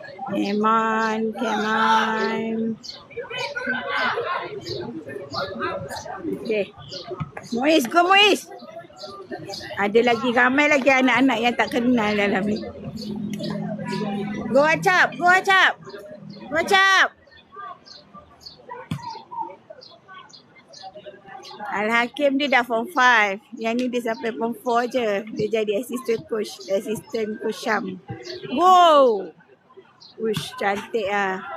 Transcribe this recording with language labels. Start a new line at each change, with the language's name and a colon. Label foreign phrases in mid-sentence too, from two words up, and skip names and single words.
English: Come on, come on. Okay. Muiz, go Muiz.
Malay: Ada lagi ramai lagi anak-anak yang tak kenal dalam ni.
English: Go Acap, go Acap. Go Acap.
Malay: Al-Hakim dia dah form 5. Yang ni dia sampai form 4 je. Dia jadi
English: assistant coach
Malay: Syam. Wow. Ush, cantik ah.